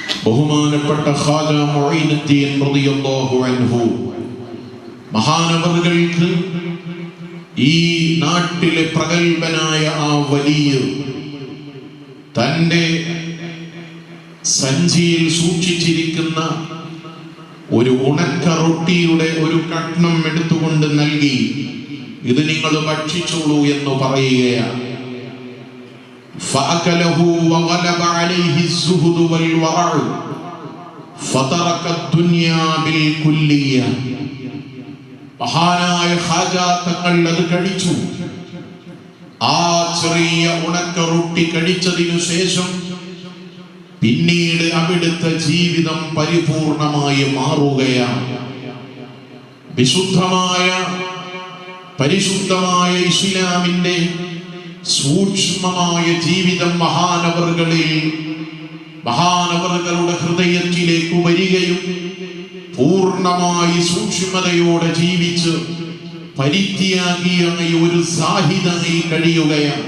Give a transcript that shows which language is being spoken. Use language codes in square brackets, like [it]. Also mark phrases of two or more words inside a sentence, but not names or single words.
[ml] ബഹുമാനപ്പെട്ട ഖാജ മുഈനുദ്ദീൻ [ar] رضي الله عنه [ml] മഹാനവറുകൾക്ക് ഈ നാട്ടിലെ പ്രഗൽഭനായ ആ വലിയ തൻ്റെ സഞ്ചിയിൽ സൂക്ഷിച്ചിരിക്കുന്ന ഒരു ഉണക്ക റൊട്ടിയുടെ ഒരു കഷ്ണം എടുത്തുകൊണ്ട് നൽകി, ഇത് നിങ്ങൾ ഭക്ഷിച്ചോളൂ എന്ന് പറയുകയാണ്. [ar] فأكله وغلب عليه الزهد والورع فترك الدنيا بالكلية. [ml] മഹാനായ ഖാജ തങ്ങൾ അത് കഴിച്ചു. ആ ചെറിയ ഉണക്ക റൊട്ടി കഴിച്ചതിനു ശേഷം പിന്നീട് അവിടുത്തെ ജീവിതം പരിപൂർണമായി മാറുകയാണ്. പരിശുദ്ധമായ ഇസ്ലാമിന്റെ സൂക്ഷ്മമായ ജീവിതം മഹാനവറുകളുടെ ഹൃദയത്തിലേക്ക് വരികയും പൂർണ്ണമായി സൂക്ഷ്മതയോടെ ജീവിച്ച് പരിത്യാഗിയ ഒരു സാഹിദായി കഴിയുകയാണ്.